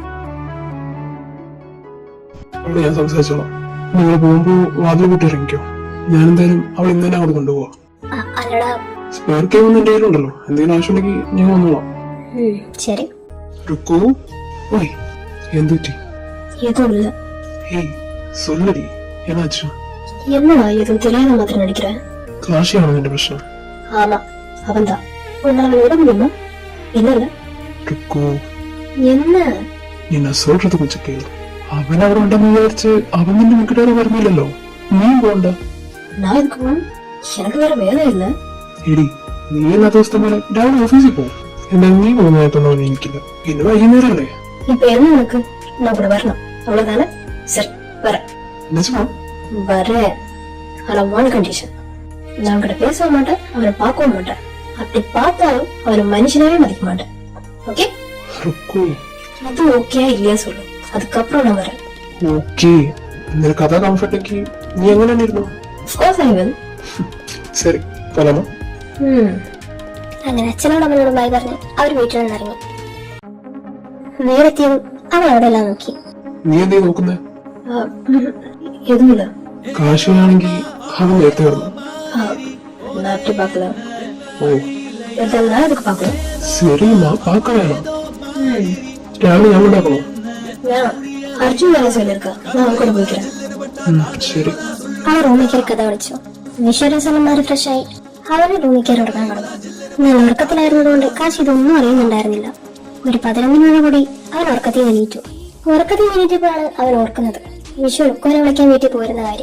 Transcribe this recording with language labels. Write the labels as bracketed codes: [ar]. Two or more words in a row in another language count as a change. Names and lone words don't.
[ml] അവിടെ ഞാൻ സംസാരിച്ചോളാം. നിങ്ങൾ പോകുമ്പോ വാതിൽ കൂട്ടി ഇറങ്ങിക്കോ. ഞാൻ എന്തായാലും അവൾ ഇന്ന് തന്നെ അവിടെ കൊണ്ടുപോവാ. സ്പെയർ കേ ഒന്നും എന്റെ കയ്യിലുണ്ടല്ലോ, എന്തെങ്കിലും ആവശ്യമുണ്ടെങ്കിൽ ഞാൻ വന്നോളാം. ശരി. എന്തുറ്റി? [ta] எதுவும் இல்ல. ஏய் சொல்லடி, என்னாச்சு? என்னடா எதுவும் தெரியாத மாதிரி நடிக்கிற? காஷியானது என்ற பிரச்சனை. ஆமா அவன்தான். உன்னால விட முடியுமா? இல்ல ருக்கு, என்ன நீ நான் சொல்றது கொஞ்சம் கேளு. [ml] அவன் അവിടെ ഉണ്ടെന്ന് വിചാരിച്ച് അവൻ നിന്നെ വീട്ടിൽ പറഞ്ഞില്ലല്ലോ. നീ പോണ്ട. [ta] நான் இருக்குமா? எனக்கு வேற வேலை இல்ல. [ml] എടി നീ എല്ലാ ദിവസത്തെ പോലെ രാവിലെ ഓഫീസിൽ പോകും. എന്നാ നീ പോകുന്നതായിട്ടൊന്നും എനിക്കില്ല. പിന്നെ വൈകുന്നേരമല്ലേ? [ta] இப்ப என்ன உனக்கு? நான் கூட வரணும் அவ்வளவுதானே? சரி வரேன். நிஜமா? வரேன். ஆனா [en] one condition. [ta] நான் கூட பேசவும் மாட்டேன், அவரை பார்க்கவும் மாட்டேன். அப்படி பார்த்தாலும் அவரை மனுஷனாவே மதிக்க மாட்டேன். ஓகே? ருக்கு, அது ஓகே இல்லையா சொல்லு, அதுக்கப்புறம் நான் வரேன். [ml] ஓகே നിനക്ക് അതാ കംഫർട്ടേക്ക് നീ എങ്ങനെ തന്നെ ഇരുന്നു. ശരി പോലാമോ? അങ്ങനെ അച്ഛനോട് അമ്മനോടും ബൈ പറഞ്ഞ് അവർ വീട്ടിൽ നിന്നിറങ്ങി. വീടെത്തിയതും അവൾ അവിടെ എല്ലാം നോക്കി. നീ എന്തേ നോക്കുന്നേ? എതുമില്ല. കാശിയാണെങ്കിൽ അവൻ നേരത്തെ കിടന്നു. നാട്ടിൽ പാക്കല. ഓ [ta] இதெல்லாம் எதுக்கு பாக்கணும்? சரிம்மா பார்க்க வேணாம். [ml] രാവിലെ ഞാൻ ഉണ്ടാക്കണോ? [ta] வேணாம். அர்ஜுன் வேலை சொல்லிருக்கா, நான் அவன் கூட போய்க்கிறேன். [ml] ശരി. അവൻ റൂമിൽ കയറി കഥ വിളിച്ചു. വിശ്വരസന്മാര് ഫ്രഷ് ആയി അവന് റൂമിൽ കയറി ഉറങ്ങാൻ കിടന്നു. ഞാൻ ഉറക്കത്തിലായിരുന്നതുകൊണ്ട് കാശി ഇതൊന്നും അറിയുന്നുണ്ടായിരുന്നില്ല. ഒരു 11 മണി കൂടി അവൻ ഉറക്കത്തിൽ എണീറ്റു. ഉറക്കത്തിൽ എണീറ്റപ്പോഴാണ് അവൻ ഓർക്കുന്നത് വിഷു ഉക്കോനെ വിളിക്കാൻ വീട്ടിൽ പോരുന്ന കാര്യം.